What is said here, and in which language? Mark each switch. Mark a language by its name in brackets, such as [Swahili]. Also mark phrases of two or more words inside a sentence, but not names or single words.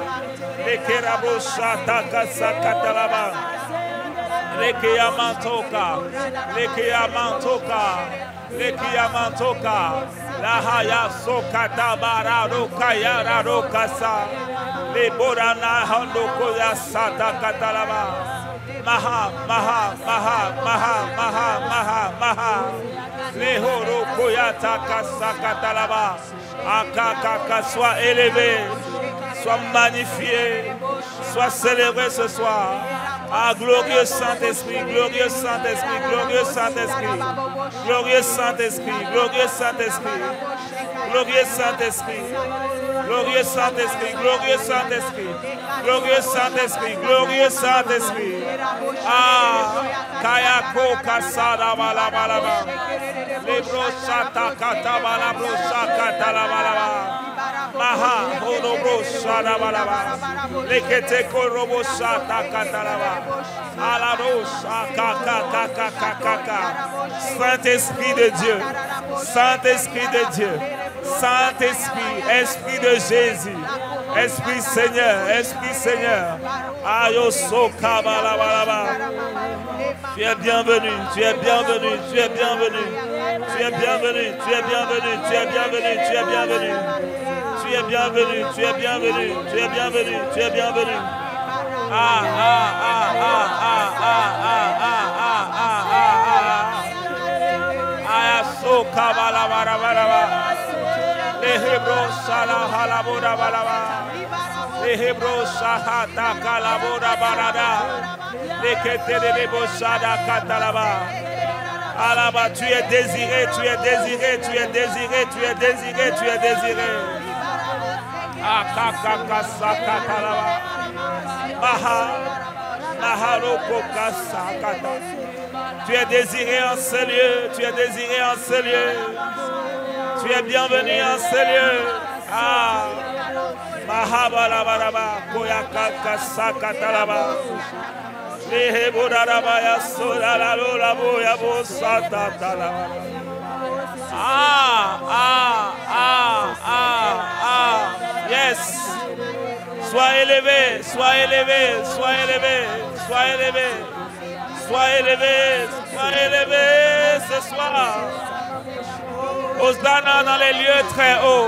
[French] Lekerabo shata kasakatalaba. Lekeyamantoka. Lekeyamantoka. Lekeyamantoka. Lahaya sokata bararo kayara rokasa. Le borana handoko ya sata katalaba. Maha, maha, maha, maha, maha, maha, maha. Le horo koyata kasa katalaba. Akakaka, sois élevé, sois magnifié, sois célébré ce soir. Ah, glorieux Saint-Esprit, glorieux Saint-Esprit, glorieux Saint-Esprit, glorieux Saint-Esprit, glorieux Saint-Esprit, glorieux Saint-Esprit, glorieux Saint-Esprit, glorieux Saint-Esprit, glorieux Saint-Esprit, glorieux Saint-Esprit. Ah, Kayako Kasada Balabalaba, les brochata Katabala brochata Talabalaba. Maha, Honobo Shadabalaba, Leketeko Robo Shata Katalaba, Alados, Akakakakakaka. Saint-Esprit de Dieu, Saint-Esprit de Dieu, Saint-Esprit, Esprit de Jésus, Esprit Seigneur, Esprit Seigneur, Ayoso Kabalabalaba. Tu es bienvenu, tu es bienvenu, tu es bienvenu, tu es bienvenu, tu es bienvenu, tu es bienvenu, tu es bienvenu. Tu es bienvenu, tu es bienvenu, tu es bienvenu, tu es bienvenu. Ah, ah, ah, ah, ah, ah, ah, ah, ah, ah, ah. Ayaso kabala barabaraba. Lehebro sala halabora balaba. Lehebro sahata kalabora barada. Lekete lebo sada katalaba. Alaba, tu es désiré, tu es désiré, tu es désiré, tu es désiré, tu es désiré. Akakaka sakatalaba. Maha, maharoko kasakata. Tu es désiré en ce lieu, tu es désiré en ce lieu. Tu es bienvenu en ce lieu. Ah, mahabalabaraba, koyakaka sakatalaba. Lehebodarabaya solalalo yabo satatalaba. Ah, ah, ah, ah, ah. Yes. Sois élevé, sois élevé, sois élevé, sois élevé, sois élevé, sois élevé ce soir. Hosanna dans les lieux très hauts.